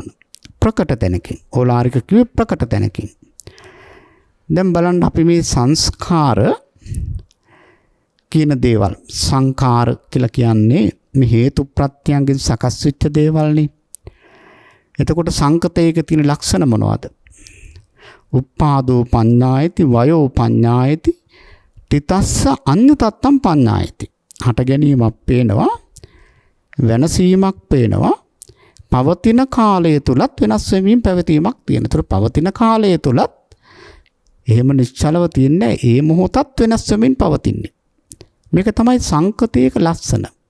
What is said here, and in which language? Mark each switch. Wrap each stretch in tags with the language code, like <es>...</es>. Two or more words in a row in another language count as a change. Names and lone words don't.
<si>ප්‍රකට තැනකින්. ඕලාරික කිව්වේ ප්‍රකට තැනකින්. දැන් බලන්න අපි මේ සංස්කාර කියන දේවල් සංකාර කියලා කියන්නේ මේ හේතු ප්‍රත්‍යයන්ගෙන් සකස් වෙච්ච දේවල්නේ. එතකොට සංකතයක තියෙන ලක්ෂණ මොනවද?</si> <pi>උප්පාදෝ පඤ්ඤායති වයෝ පඤ්ඤායති තිතස්ස අඤ්ඤතත්තම් පඤ්ඤායති.</pi> <si>හට ගැනීමක් පේනවා, වෙනසීමක් පේනවා, පවතින කාලය තුලත් වෙනස් වෙමින් පැවතීමක් තියෙනවා. ඒතර පවතින කාලය තුලත් එහෙම නිශ්චලව තියන්නේ ඒ මොහොතත් වෙනස් වෙමින් පවතින්නේ. මේක තමයි සංකතයක ලක්ෂණ.</si>